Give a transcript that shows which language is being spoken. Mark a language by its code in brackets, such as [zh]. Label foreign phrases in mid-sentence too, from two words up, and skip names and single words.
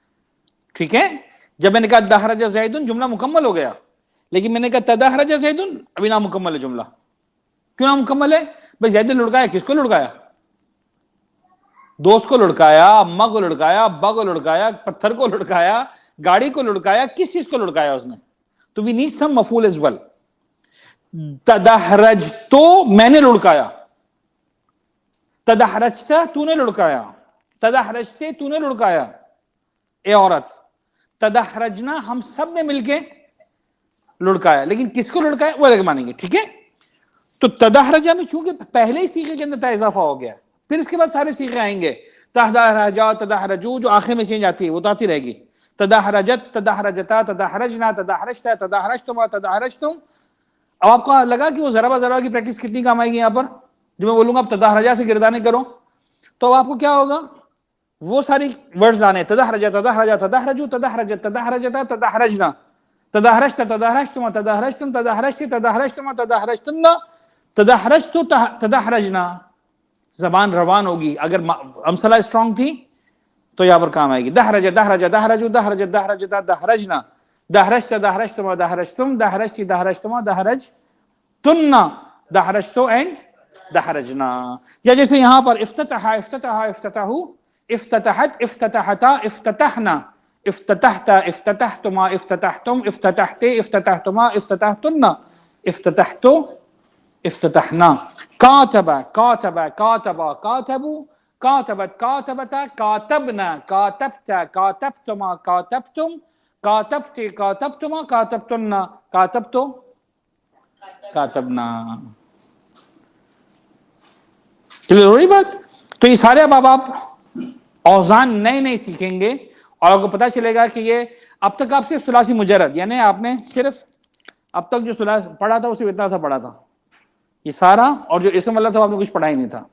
[ur] جب میں نے کہا [ar] دحرج زید [ur] جملہ مکمل ہو گیا. لیکن میں نے کہا [ar] تدحرج زید، [ur] ابھی نامکمل ہے جملہ. کیوں نامکمل ہے؟ بھائی زید نے لڑکایا، کس کو لڑکایا؟ دوست کو لڑکایا، اماں کو لڑکایا، ابا کو لڑکایا، پتھر کو لڑکایا، گاڑی کو لڑکایا، کس چیز کو لڑکایا اس نے؟ [en] تو we need some مفعول as well. [ur] تدحرج تو میں نے لڑکایا، تدحرجتا تو نے لڑکایا، تدحرجتے تو نے لڑکایا اے عورت، تدحرجنا ہم سب نے مل کے لڑکایا، لیکن کس کو لڑکایا وہ الگ مانیں گے. ٹھیک ہے؟ تو تدحرجہ میں چونکہ پہلے ہی صیغے کے اندر تا اضافہ ہو گیا، پھر اس کے بعد سارے صیغے آئیں گے، [ar] تدحرجا، تدحرجو، [ur] جو آخر میں چینج آتی ہے وہ تو آتی رہے گی. [ar] تدحرجت، تدحرجتا، تدحرجنا، تدحرجتا، تدحرجتما، تدحرجتم. [ur] اب آپ کو لگا کہ وہ [ar] ضربہ ضربہ [ur] کی پریکٹس کتنی کام آئے گی یہاں پر؟ جو میں بولوں گا اب تدحرجا سے گردانے کرو، تو اب آپ کو کیا ہوگا؟ وہ ساری ورڈز لانے، [ar] تدحرجا، تدحرجا، تدحرجو، تدحرجت، تدحرجتا، تدحرجنا، تدحرجت، تدحرجتما، تدحرجتم، تدحرجت، تدحرجتما، تدحرجتن، تدحرجت، تدحرجنا. [ur] زبان روان ہوگی. اگر امثلہ اسٹرانگ تھی تو یہاں پر کام آئے گی. [ar] دحرج، دحرج، دحرجو، دحرج، دحرجتا، دحرجنا، دحرجت، دحرجتما، دحرجتم، دحرجت، دحرجتما، دحرجتن، دحرجتو اینڈ دحرجنا. [ur] یا جیسے یہاں پر [ar] افتتح، افتتح، افتتحو، افتتحت، افتتحتا، افتتحنا، افتتحت، افتتحتما، افتتحتم، افتتحتے، افتتحتما، افتتحتن، افتتحتو، افتتحنا. کاتب، کاتب، کاتبا، کاتبو، کاتبت، کاتبتا، کاتبنا، کاتبت، کاتبتما، کاتبتم، کاتبت، کاتبتما، کاتبتن، کاتبتو، کاتبنا. [ur] کلیئر ہو رہی بات؟ تو یہ سارے اب آپ اوزان نئے نئے سیکھیں گے اور آپ کو پتا چلے گا کہ یہ اب تک آپ سے ثلاثی مجرد، یعنی آپ نے صرف اب تک جو ثلاثی پڑھا تھا وہ صرف اتنا تھا پڑھا تھا، یہ سارا، اور جو اسم اللہ تھا آپ نے کچھ پڑھا ہی نہیں تھا.